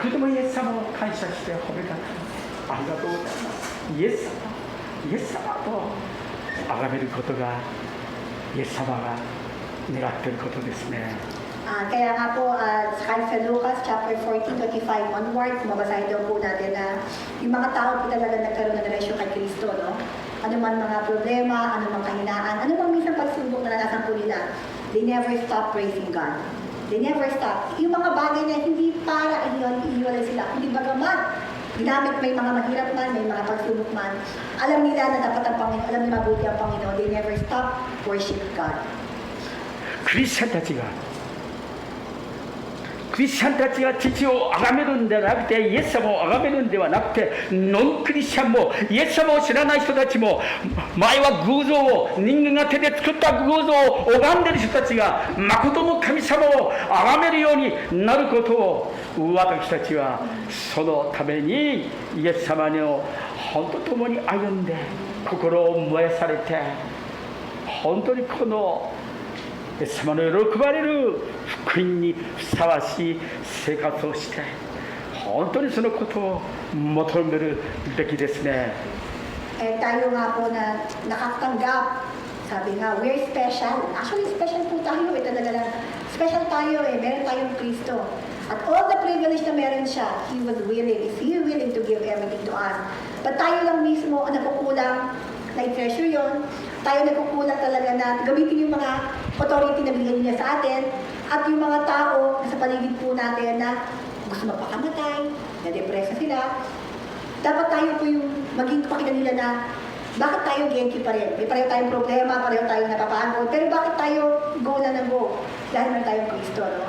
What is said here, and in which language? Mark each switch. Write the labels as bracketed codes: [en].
[ja] イエス様を感謝して褒めたたありがとうございますイエス様と崇めることがイエス様が願っていることですね。 [tl] Kaya nga po, sa Lucas chapter 14:25 onwards, mabasahin daw po natin na yung mga tao po talaga nagkaroon ng relasyon kay Kristo, no? Ano man mga problema, ano man kahinaan, ano man minsan pagsubok na naranasan po nila, [en] they never stop praising God. They never stop. [tl] Yung mga bagay na hindi para iiwalay sila, hindi bagamat ginamit may mga mahirap man, may mga pagsubok man, alam nila na dapat ang Panginoon, alam nila mabuti ang Panginoon, [en] they never stop worship God. [ja] クリスチャンたちが父を崇めるんではなくてイエス様を崇めるんではなくてノンクリスチャンもイエス様を知らない人たちも前は偶像を人間が手で作った偶像を拝んでいる人たちが誠の神様を崇めるようになることを私たちはそのためにイエス様の本当共に歩んで心を燃やされて本当にこのイエス様の喜ばれる福音にふさわしい生活をして本当にそのことを求めるべきですね。 [tl] Tayo nga po na nakatanggap, sabi nga, [en] we're special. [tl] Actually, special po tayo. Talaga lang, special tayo meron tayong Kristo. [en] At all the privilege [tl] na meron siya, [en] He was willing, is He willing to give everything to us. [tl] But tayo lang mismo ang nakukulang na i-treasure yun. Tayo nagkukulang talaga na gamitin yung mga authority na binigyan niya sa atin at yung mga tao sa paligid po natin na gusto magpakamatay, na-depresa sila. Dapat tayo po yung maging pakita nila na bakit tayo genki pa rin. May pareho tayong problema, pareho tayong napapagod, pero bakit tayo go na go? Dahil meron tayong Kristo. No?